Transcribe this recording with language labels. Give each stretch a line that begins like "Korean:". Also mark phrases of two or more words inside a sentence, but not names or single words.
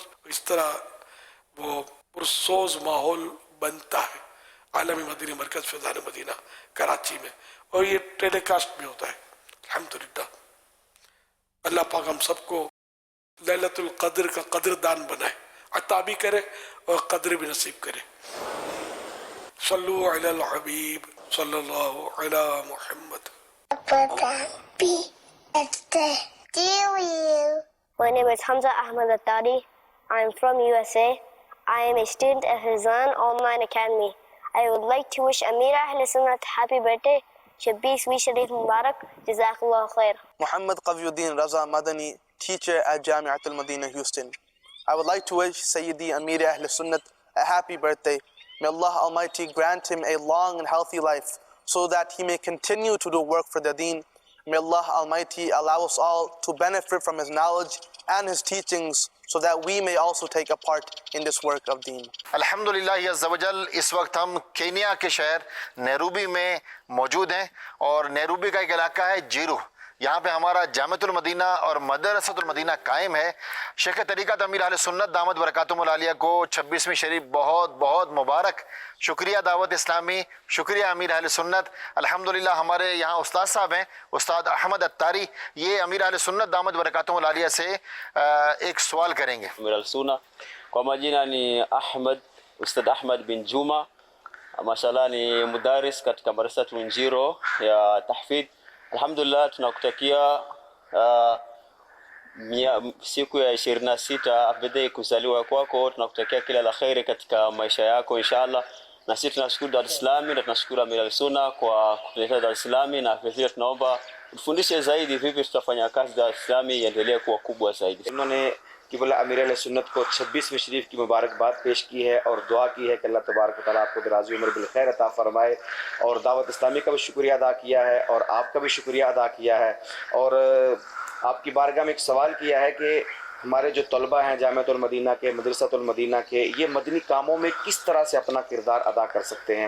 Urdu: اس طرح وہ پرسوز ماحول بنتا ہے عالمی مدنی مرکز فیضان مدینہ کراچی میں, اور یہ ٹیلی کاسٹ بھی ہوتا ہے الحمدللہ. اللہ پاک ہم سب کو لیلۃ القدر کا قدر دان بنائے, عطا بھی کرے اور قدر بھی نصیب کرے.
Arabic: صلو علی الحبیب صلی اللہ علی محمد.
English: My name is Hamza Ahmad Attari. I am from USA. I am a student at Hizan Online Academy. I would like to wish Amira Ahl Sunnat happy birthday.
Urdu: چھبیس شریف مبارک.
Arabic: جزاك الله خير.
English: Muhammad Qaviuddin Raza Madani, teacher at Jamiat al-Madina, Houston. I would like to wish Sayyidi Amir Ahl Sunnat a happy birthday. May Allah Almighty grant him a long and healthy life so that he may continue to do work for the deen. May Allah Almighty allow us all to benefit from his knowledge and his teachings so that we may also take a part in this work of deen.
Arabic: الحمدللہ عز وجل
Urdu: اس وقت ہم کینیا کے شہر نیروبی میں موجود ہیں اور نیروبی کا ایک علاقہ ہے جیرو. یہاں پہ ہمارا جامعۃ المدینہ اور مدرسۃ المدینہ قائم ہے. شیخ طریقت امیر اہل سنت
Arabic: دامت برکاتہم العالیہ
Urdu: کو 26ویں شریف بہت بہت مبارک. شکریہ دعوت اسلامی, شکریہ امیر اہل سنت. الحمدللہ ہمارے یہاں استاد صاحب ہیں, استاد احمد اتاری. یہ امیر اہل سنت
Arabic: دامت برکاتہم العالیہ
Urdu: سے ایک سوال کریں گے. Amir al-Sunna.
Swahili: Kwa majina ni Ustad Ahmad bin Juma. Mashallah ni mudaris katika madrasatu Njiro ya tahfidh. Alhamdulillah tunakutakia siku ya 26 birthday kuzaliwa kwako. Tunakutakia kila la kheri katika maisha yako inshallah. Na sisi tunashukuru Dar es Salaam na tunashukuru Amir al-Sunna kwa kutuletea Dar es Salaam, na vile tunaomba tufundishe zaidi vipi tutafanya kazi Dar es Salaam iendelee kuwa kubwa zaidi.
Urdu: انہوں نے قبلہ امیر علیہ سنت کو 26ویں شریف کی مبارکباد پیش کی ہے اور دعا کی ہے کہ
Arabic: اللہ تبارک و تعالیٰ
Urdu: آپ کو دراز عمر بالخیر عطا فرمائے, اور دعوت اسلامی کا بھی شکریہ ادا کیا ہے اور آپ کا بھی شکریہ ادا کیا ہے. اور آپ کی بارگاہ میں ایک سوال کیا ہے کہ ہمارے جو طلبہ ہیں جامعۃ المدینہ کے, مدرسۃ المدینہ کے, یہ مدنی کاموں میں کس طرح سے اپنا کردار ادا کر سکتے ہیں.